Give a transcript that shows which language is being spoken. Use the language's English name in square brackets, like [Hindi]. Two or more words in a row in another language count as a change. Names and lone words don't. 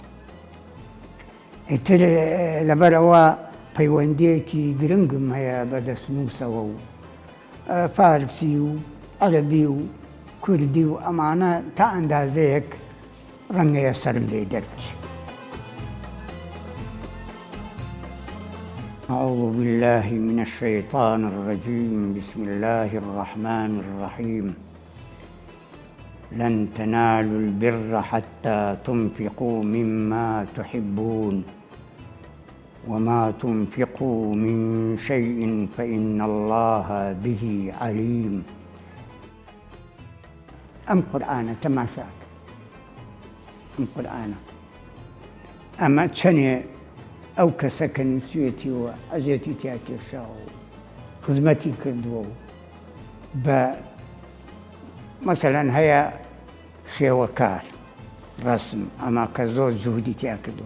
[Central Kurdish] ئیتر لەبەرەوە پەیوەندیەکی گرنگم هەیە بە دەستنووسەوە و فارسی و عەرەبی و کوردی و ئەمانە تا ئەندازەیەک ڕەنگەیە سەرم لێ دەربچێ. [Arabic] أعوذ بالله من الشيطان الرجيم. بسم الله الرحمن الرحيم. لن تنالوا البر حتى تنفقوا مما تحبون وما تنفقوا من شيء فإن الله به عليم. [Central Kurdish] ئەم قورئانە تەماشاکە، ئەم قورئانە ئەمە چەنێ ئەو کەسە کە نووسێتیوە ئەژێتی تیا کێشاوە و خزمەتی کردووە و بە مەسەلەن هەیە شێوەکار ڕەسم ئەمە کە زۆر جوهودی تیا کردووە.